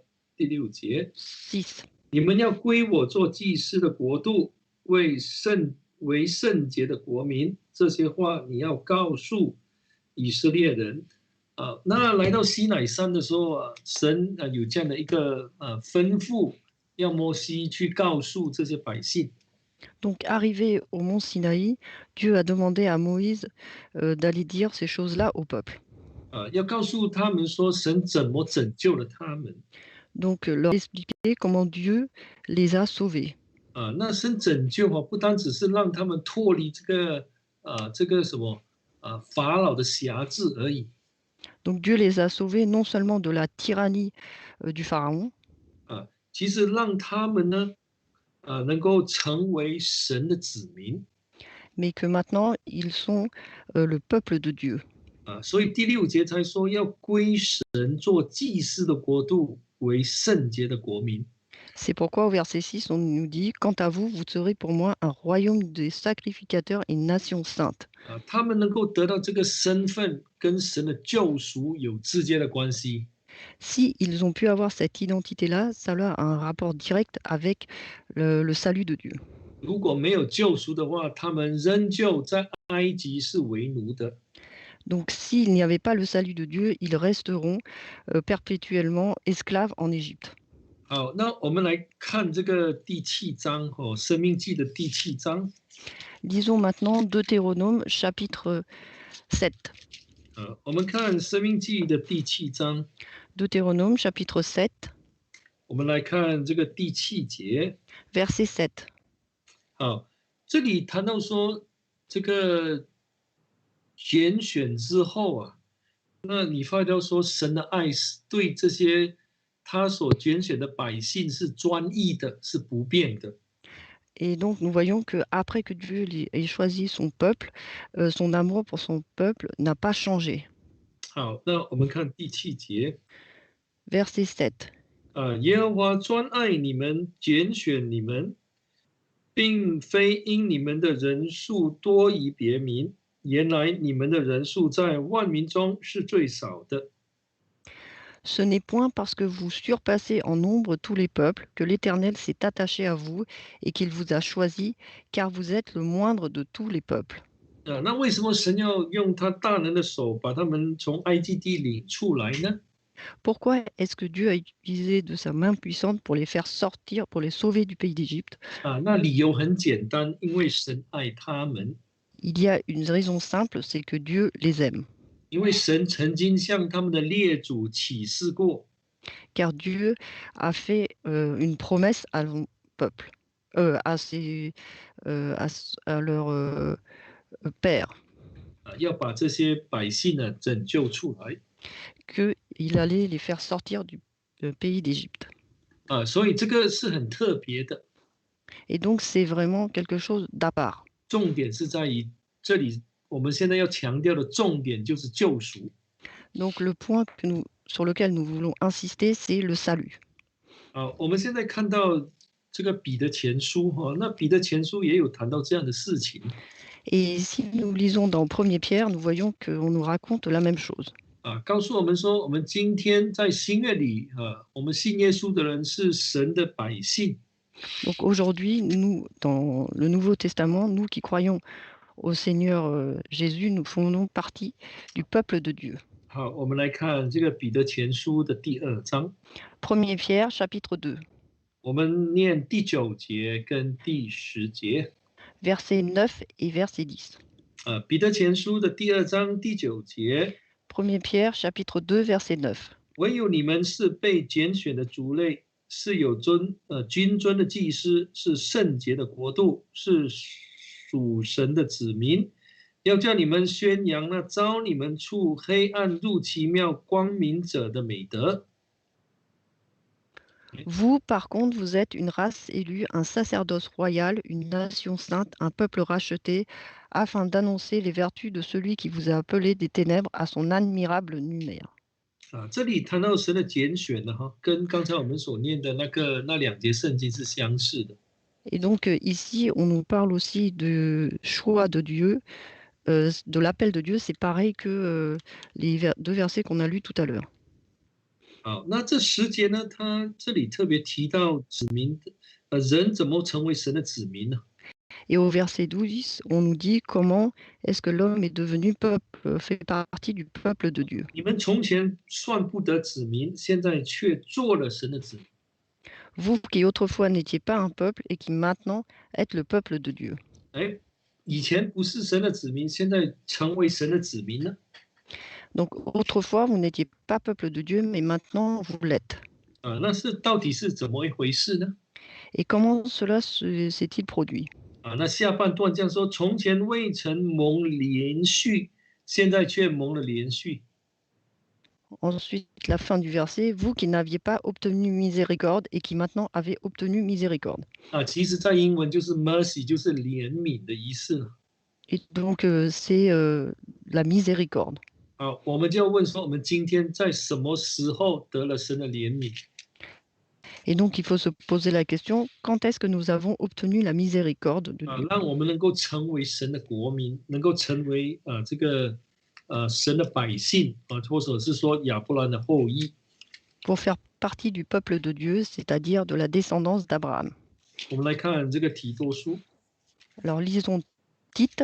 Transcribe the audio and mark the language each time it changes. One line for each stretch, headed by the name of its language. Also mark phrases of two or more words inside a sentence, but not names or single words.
Chinese: 第6节， 你们要归我做祭司的国度，为圣洁的国民。这些话你要告诉以色列人。那来到西乃山的时候神有这样的一个吩咐，要摩西去告诉这些百姓。
French: Donc, arrivé au mont Sinaï, Dieu a demandé à Moïse d'aller dire ces choses-là au peuple.
Chinese: 要告诉他们说神怎么拯救了他们。
French: Donc, leur expliquer comment Dieu les a sauvés.
Chinese: 那神拯救不单只是让他们脱离这个什么法老的辖制而已。
French: Donc, Dieu les a sauvés non seulement de la tyrannie du pharaon.
Chinese: 其实让他们呢能够成为神的子民。
French: Mais que maintenant ils sont le peuple de Dieu.
Chinese: 所以第6节才说要归神做祭司的国度，为圣洁的国民。
French: C'est pourquoi au verset 6, on nous dit « Quant à vous, vous serez pour moi un royaume des sacrificateurs et une nation sainte. »
Chinese: 他们能够得到这个身份，跟神的救赎有直接的关系。
French: Si ils ont pu avoir cette identité-là, ça a un rapport direct avec le salut de Dieu.
Chinese: 如果没有救赎的话，他们仍旧在埃及是为奴的。
French: Donc, s'il n'y avait pas le salut de Dieu, ils resteront perpétuellement esclaves en Égypte.
Chinese: 好，那我们来看这个第7章申命记的第7章。
French: Lisons maintenant Deutéronome chapitre 7.
Chinese: 我们看申命记的第7章。
French: Deutéronome chapitre 7.
Chinese: 我们来看这个第7节。
French: Verset 7.
Chinese: 好，这里谈到说这个拣选之后那你发觉说神的爱是对这些他所拣选的百姓是专一的，是不变的。
French: Et donc, nous voyons qu'après que Dieu ait choisi son peuple, son amour pour son peuple n'a pas changé.
Chinese: 好，那我们看第7节
French: Verset 7.
Chinese: 耶和华专爱你们，拣选你们，并非因你们的人数多于别民，原来你们的人数在万民中是最少的。
French: Ce n'est point parce que vous surpassez en nombre tous les peuples que l'Éternel s'est attaché à vous et qu'il vous a choisi, car vous êtes le moindre de tous les peuples.
Chinese: 那为什么神要用他大能的手把他们从埃及地领出来呢？
French: Pourquoi est-ce que Dieu a utilisé de sa main puissante pour les faire sortir, pour les sauver du pays d'Égypte?
Chinese: 那理由很简单，因为神爱他们，
French: Il y a une raison simple, c'est que Dieu les aime.
Chinese: 因为神曾经向他们的列祖启示过，
French: Car Dieu a fait une promesse à son peuple, à leur père,
Chinese: 要把这些百姓呢拯救出来。
French: qu'il allait les faire sortir du pays d'Égypte.
Chinese: 所以这个是很特别的，
French: Et donc, c'est vraiment quelque chose d'à part.
Chinese: 重点是在于这里，我们现在要强调的重点就是救赎。
French: Donc, le point sur lequel nous voulons insister, c'est le salut.
Chinese: 我们现在看到这个彼得前书那彼得前书也有谈到这样的事情。
French: Et si nous lisons dans 1er Pierre, nous voyons qu'on nous raconte la même chose.
Chinese: 告诉我们说，我们今天在新约里我们信耶稣的人是神的百姓。
French: Donc aujourd'hui, nous, dans le Nouveau Testament, nous qui croyons au Seigneur Jésus, nous faisons partie du peuple de Dieu.
Chinese: 好，我们来看这个彼得前书的第2章，
French: 1er Pierre, chapitre 2,
Chinese: 我们念第9节跟第10节。
French: versets 9 et verset 10.
Chinese: 彼得前书的第2章第9节，
French: 1er Pierre, chapitre 2, verset 9.
Chinese: 唯有你们是被拣选的族类，是有君尊的祭司，是圣洁的国度，是属神的子民。要叫你们宣扬那召你们出黑暗入奇妙光明者的美德。
French: Vous, par contre, vous êtes une race élue, un sacerdoce royal, une nation sainte, un peuple racheté, afin d'annoncer les vertus de celui qui vous a appelé des ténèbres à son admirable lumière.
Chinese: 这里谈到神的拣选呢，跟刚才我们所念的那2节圣经是相似的。
French: Et donc ici, on nous parle aussi de choix de Dieu, de l'appel de Dieu. C'est pareil que les deux versets qu'on a lus tout à l'heure.
Chinese: 好，那这10节呢，他这里特别提到子民，人怎么成为神的子民呢？
French: Et au verset 12, on nous dit comment est-ce que l'homme est devenu peuple, fait partie du peuple de Dieu.
Chinese: 你们从前算不得子民，现在却做了神的子民。
French: Vous qui autrefois n'étiez pas un peuple et qui maintenant êtes le peuple de Dieu.
Chinese: 以前不是神的子民，现在成为神的子民呢？
French: Donc autrefois, vous n'étiez pas peuple de Dieu, mais maintenant vous l'êtes.
Chinese: 那到底是怎么一回事呢？
French: Et comment cela s'est-il produit?
Chinese: 那下半段这样说：从前未曾蒙连续，现在却蒙了连续。
French: Ensuite, la fin du verset, vous qui n'aviez pas obtenu miséricorde et qui maintenant avez obtenu miséricorde.
Chinese: 其实在英文就是 mercy， 就是怜悯的意思。
French: Et donc c'est la miséricorde.
Chinese: 我们就要问说，我们今天在什么时候得了神的怜悯？
French: Et donc il faut se poser la question, quand est-ce que nous avons obtenu la miséricorde de Dieu?
Chinese: 让我们能够成为神的国民，能够成为这个神的百姓或者是说亚伯兰的后裔。
French: Pour faire partie du peuple de Dieu, c'est-à-dire de la descendance d'Abraham.
Chinese: 我们来看这个提多书。
French: Alors lisons Tite.